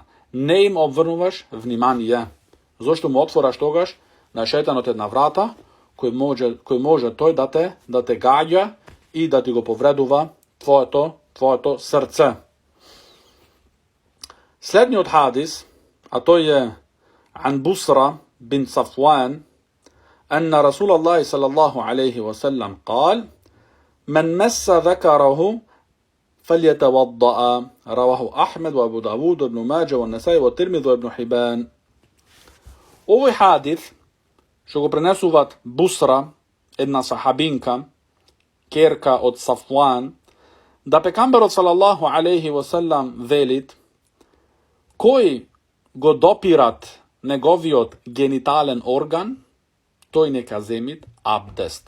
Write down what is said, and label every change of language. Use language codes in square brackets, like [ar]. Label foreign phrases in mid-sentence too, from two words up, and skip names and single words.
[mk] Не им обврнуваш внимание. Зошто му отвораш тогаш на шејтанот една врата, кој може тој да те гаѓа и да ти го повредува твоето срце. Следниот хадис, а тој е [ar] عن بصرة بن صفوان أن رسول الله صلى الله عليه وسلم قال: من مس ذكره فليتوضأ. رواه أحمد وأبو داود وابن ماجه والنسائي والترمذي وابن حبان. [mk] Овој хадис што го пренесуваат Бусра, една сахабинка, керка од Сафуан, да пекамберот [ar] صلى الله عليه وسلم [mk] велит: кој го допират неговиот генитален орган, тој нека земит абдест.